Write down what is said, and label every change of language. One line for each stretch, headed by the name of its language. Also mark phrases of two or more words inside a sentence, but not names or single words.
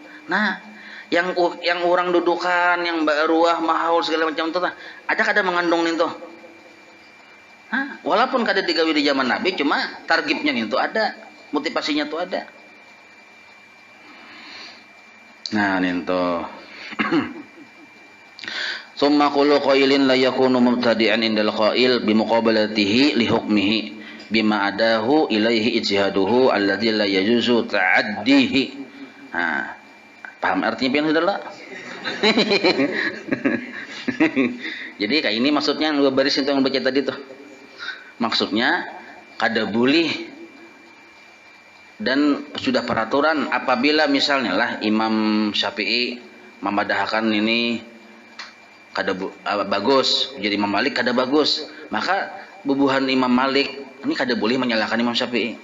Banjar: Nah, yang orang dudukan, yang baruah mahaul segala macam tuh ada kada mengandung nin tuh. Hah? Walaupun kada digawi di zaman Nabi cuma targibnya nin tuh ada. Motivasinya tuh ada. Nah, ninto.
Arabic: ثم قول قائل لا يكون مبتدعا عند القائل بمقابلته لحكمه بما أداه إليه اجتهاده الذي لا يجوز تعديه.
Banjar: Nah, paham artinya pian saudara? Jadi kayak ini maksudnya yang dua baris itu yang baca tadi tuh. Maksudnya kada boleh dan sudah peraturan apabila misalnya lah Imam Syafi'i memadahkan ini kada bagus, jadi Imam Malik kada bagus, maka bubuhan Imam Malik ini kada boleh menyalahkan Imam Syafi'i.